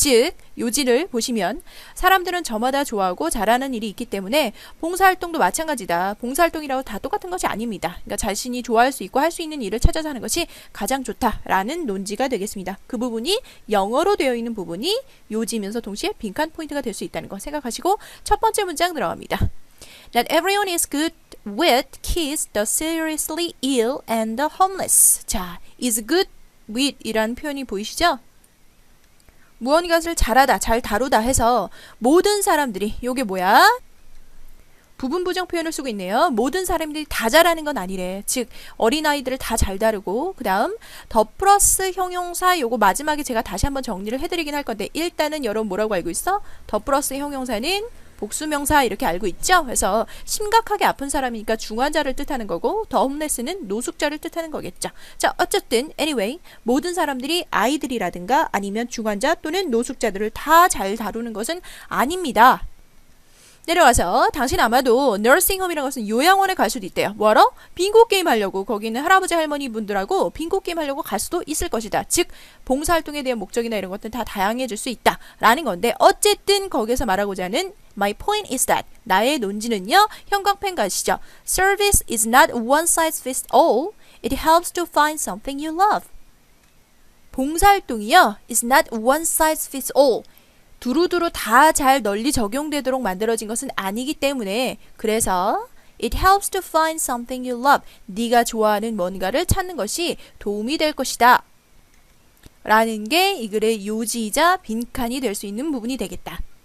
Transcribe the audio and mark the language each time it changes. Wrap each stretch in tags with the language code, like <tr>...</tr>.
<ko>즉, 요지를 보시면 사람들은 저마다 좋아하고 잘하는 일이 있기 때문에 봉사활동도 마찬가지다. 봉사활동이라고 다 똑같은 것이 아닙니다. 그러니까 자신이 좋아할 수 있고 할 수 있는 일을 찾아서 하는 것이 가장 좋다라는 논지가 되겠습니다. 그 부분이 영어로 되어 있는 부분이 요지면서 동시에 빈칸 포인트가 될 수 있다는 거 생각하시고 첫 번째 문장 들어갑니다.</ko> <en>Not everyone is good with kids, the seriously ill and the homeless.</en> <ko>자,</ko> <en>is good with</en> <ko>이라는 표현이 보이시죠? 무언가를 잘하다, 잘 다루다 해서 모든 사람들이, 요게 뭐야? 부분 부정 표현을 쓰고 있네요. 모든 사람들이 다 잘하는 건 아니래. 즉, 어린아이들을 다 잘 다루고, 그 다음 더 플러스 형용사, 요거 마지막에 제가 다시 한번 정리를 해드리긴 할 건데, 일단은 여러분 뭐라고 알고 있어? 더 플러스 형용사는 복수명사 이렇게 알고 있죠? 그래서 심각하게 아픈 사람이니까 중환자를 뜻하는 거고, 더 홈레스는 노숙자를 뜻하는 거겠죠. 자, 어쨌든 anyway, 모든 사람들이 아이들이라든가 아니면 중환자 또는 노숙자들을 다 잘 다루는 것은 아닙니다. 내려와서 당신 아마도 너싱홈이라는 것은 요양원에 갈 수도 있대요. 뭐하러? 빙고 게임 하려고. 거기는 할아버지 할머니 분들하고 빙고 게임 하려고 갈 수도 있을 것이다. 즉, 봉사활동에 대한 목적이나 이런 것들은 다 다양해질 수 있다 라는 건데, 어쨌든 거기서 말하고자 하는</ko> <en>My point is that,</en> <ko>나의 논지는요, 형광펜 가시죠.</ko> <en>Service is not one size fits all. It helps to find something you love.</en> <ko>봉사활동이요,</ko> <en>is not one size fits all.</en> <ko>두루두루 다 잘 널리 적용되도록 만들어진 것은 아니기 때문에, 그래서</ko> <en>It helps to find something you love.</en> <ko>네가 좋아하는 뭔가를 찾는 것이 도움이 될 것이다 라는 게 이 글의 요지이자 빈칸이 될 수 있는 부분이 되겠다.</ko>